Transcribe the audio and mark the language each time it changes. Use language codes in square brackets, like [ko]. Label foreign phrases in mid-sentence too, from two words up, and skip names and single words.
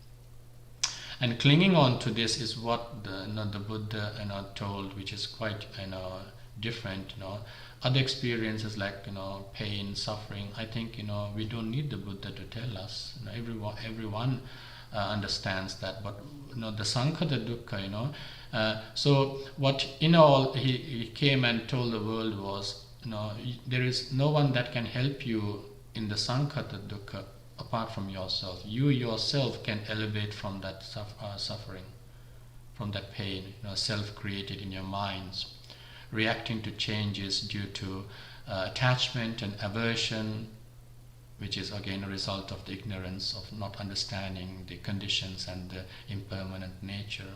[en] And clinging on to this is what the Buddha told, which is quite different. Other experiences like pain, suffering, I think we don't need the Buddha to tell us. Everyone understands that. But the [pi] sankhata dukkha, [en] so what in all he came and told the world was, there is no one that can help you in the [pi] sankhata dukkha [en] apart from yourself. You yourself can elevate from that suffering, from that pain, self-created in your minds, reacting to changes due to attachment and aversion, which is again a result of the ignorance of not understanding the conditions and the impermanent nature.